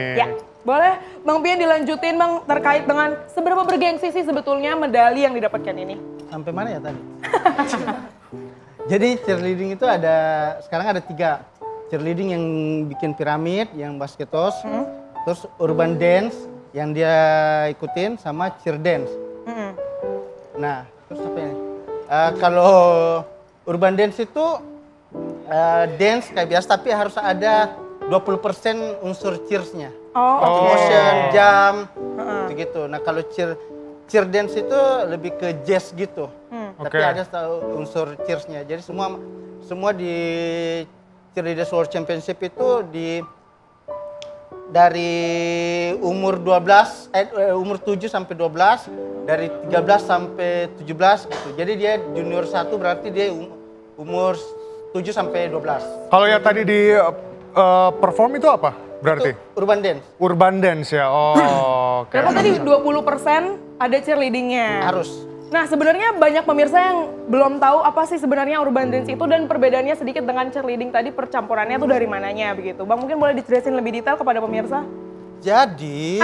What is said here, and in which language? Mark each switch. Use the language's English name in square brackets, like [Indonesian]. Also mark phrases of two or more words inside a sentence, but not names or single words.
[Indonesian] Ya, boleh Bang Pian dilanjutin Bang terkait dengan seberapa bergengsi sih sebetulnya medali yang didapatkan ini? Sampai mana ya tadi? Jadi cheerleading itu sekarang ada 3. Cheerleading yang bikin piramid, yang basketos, terus [English] urban dance [Indonesian] yang dia ikutin, sama [English] cheer dance. [Indonesian] Nah, terus apa ya? Kalau [English] urban dance [Indonesian] itu dance kayak biasa, tapi harus ada 20% unsur cheersnya. [English] Motion, jam, [Indonesian] gitu. Nah kalau [English] cheer dance [Indonesian] itu lebih ke jazz gitu. Tapi ada unsur cheersnya. Jadi semua di Cheerleaders World Championship itu dari umur 7 sampai 12, dari 13 sampai 17 gitu. Jadi dia junior 1 berarti dia umur 7 sampai 12. Kalau yang tadi di perform itu apa berarti? Itu [English] urban dance. Urban dance [Indonesian] ya, oke. Berapa tadi 20% ada cheerleadingnya? Harus. Nah sebenarnya banyak pemirsa yang belum tahu apa sih sebenarnya [English] urban dance [Indonesian] itu dan perbedaannya sedikit dengan cheerleading tadi, percampurannya tuh dari mananya begitu. Bang mungkin boleh dijelasin lebih detail kepada pemirsa? Jadi,